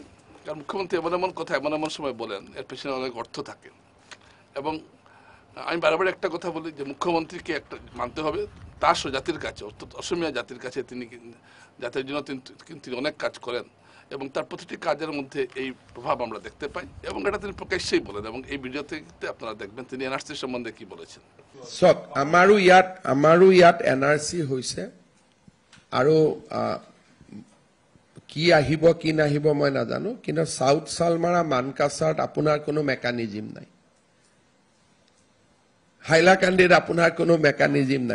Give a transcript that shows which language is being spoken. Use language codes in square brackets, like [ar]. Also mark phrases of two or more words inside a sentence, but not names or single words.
[bn] কারণ মুখ্যমন্ত্রী এমন এমন কথা এমন এমন সময় বলেন এর পেছনে অনেক অর্থ থাকে এবং আমি বারবার একটা কথা বলি যে মুখ্যমন্ত্রীকে একটা মানতে হবে তার জাতির কাছে, অর্থাৎ অসমীয়া জাতির কাছে তিনি জাতির জন্য তিনি অনেক কাজ করেন এবং তার প্রতিটি কাজের মধ্যে এই প্রভাব আমরা দেখতে পাই এবং এটা তিনি প্রকাশ্যেই বলেন এবং এই ভিডিওতে আপনারা দেখবেন তিনি এনআরসি সম্বন্ধে কি বলেছেন। [as] সব আমাৰো ইয়াত এনআরসি হৈছে আৰু কি আহিব কি নাহিব মই নাজানো, কিন্তু সাউথ সালমাৰা মানকাছাৰত আপোনাৰ কোনো মেকানিজম নাই, হাইলাকান্দিত আপোনাৰ কোনো মেকানিজম নাই।